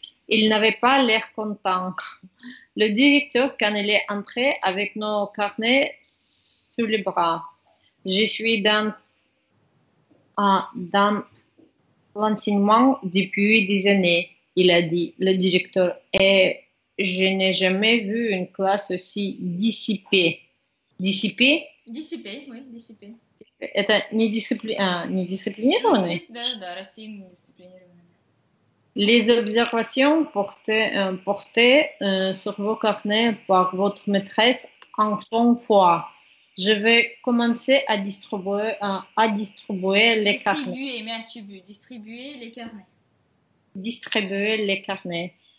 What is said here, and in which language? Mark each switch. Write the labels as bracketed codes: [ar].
[fr] Il n'avait pas l'air content. Le directeur, quand il est entré avec nos carnets sous les bras, je suis dans l'enseignement depuis des années, il a dit, le directeur, et je n'ai jamais vu une classe aussi dissipée. Dissipée? Dissipée, oui, dissipée. [ru] Это недисциплинированный? Да, рассеянный, недисциплинированный. [fr] Les observations portées sur vos carnets par votre maîtresse en font foi. Je vais commencer à distribuer les carnets. Distribuer les carnets. Distribuer les carnets.